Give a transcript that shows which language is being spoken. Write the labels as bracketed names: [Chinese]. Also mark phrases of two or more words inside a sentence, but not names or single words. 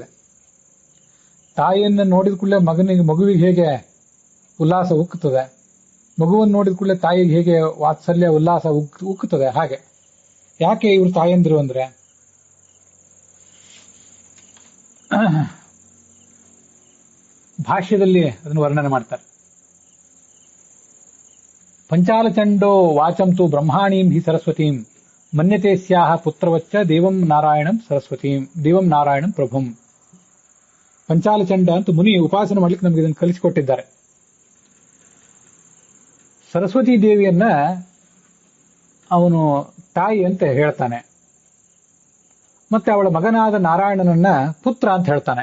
[Kannada] ತಾಯಿಯನ್ನ ನೋಡಿದ ಕೂಡಲೇ ಮಗುವಿಗೆ ಹೇಗೆ ಉಲ್ಲಾಸ ಉಕ್ಕುತ್ತದೆ, ಮಗುವನ್ನು ನೋಡಿದ ಕೂಡಲೇ ತಾಯಿಗೆ ಹೇಗೆ ವಾತ್ಸಲ್ಯ ಉಲ್ಲಾಸ ಉಕ್ಕುತ್ತದೆ, ಹಾಗೆ. ಯಾಕೆ ಇವರು ತಾಯಂದಿರು ಅಂದ್ರೆ, ಭಾಷ್ಯದಲ್ಲಿ ಅದನ್ನು ವರ್ಣನೆ ಮಾಡ್ತಾರೆ. [Sanskrit] ಪಂಚಾಲಚಂಡೋ ವಾಚಂತು ಬ್ರಹ್ಮಾಣೀಂ ಹಿ ಸರಸ್ವತೀಂ ಮನ್ಯತೆ ಸ್ಯಾಹ ಪುತ್ರವಚ್ಚ ದೇವಂ ನಾರಾಯಣಂ ಸರಸ್ವತೀಂ ದೇವಂ ನಾರಾಯಣಂ ಪ್ರಭುಂ. [Kannada] ಪಂಚಾಲಚಂಡ ಅಂತ ಮುನಿ ಉಪಾಸನೆ ಮಾಡ್ಲಿಕ್ಕೆ ನಮಗೆ ಇದನ್ನು ಕಲಿಸಿಕೊಟ್ಟಿದ್ದಾರೆ. ಸರಸ್ವತಿ ದೇವಿಯನ್ನ ಅವನು ತಾಯಿ ಅಂತ ಹೇಳ್ತಾನೆ, ಮತ್ತೆ ಅವಳ ಮಗನಾದ ನಾರಾಯಣನನ್ನ ಪುತ್ರ ಅಂತ ಹೇಳ್ತಾನೆ.